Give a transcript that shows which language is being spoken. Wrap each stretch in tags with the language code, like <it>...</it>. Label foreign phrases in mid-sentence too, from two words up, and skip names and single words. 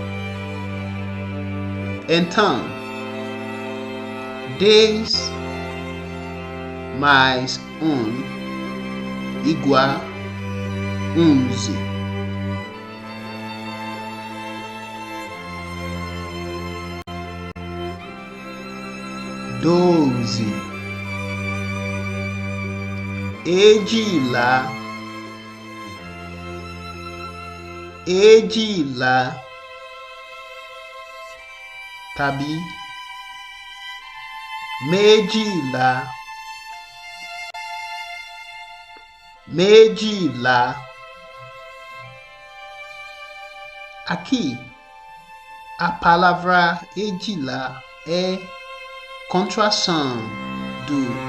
<pt>Então, 10 mais 1 igual 11. Doze.</pt> <yo>Edila, tàbí méjìlá,</yo> <pt>Aqui, a palavra edila é contração de</pt>